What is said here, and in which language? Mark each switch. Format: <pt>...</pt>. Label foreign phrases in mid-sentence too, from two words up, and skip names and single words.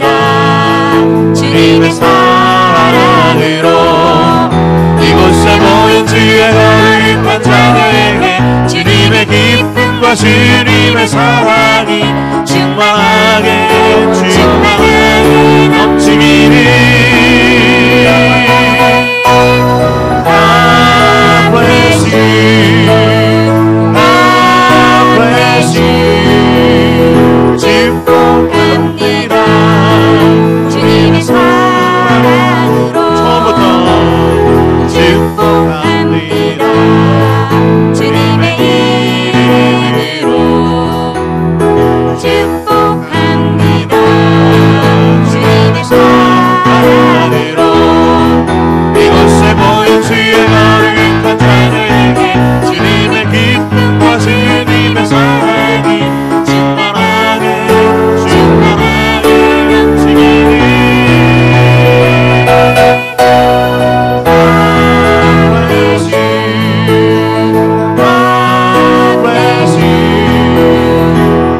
<ko>주님의 사랑으로 이곳에 모인 주의 거룩한 자녀에게 주님의 기쁨과 주님의 사랑이 충만하게 넘치기를.</ko> <en>God bless you. God bless you.</en> <ko>축복합니다. 주님의 사랑으로 처음부터 축복합니다. 주님의 이름으로 축복합니다. 주님의 사랑으로 이곳에 모인 주의 거룩한 자녀에게 주님의 기쁨과 주님의 사랑이 충만하게 넘치기를.</ko> <en>God bless you.</en>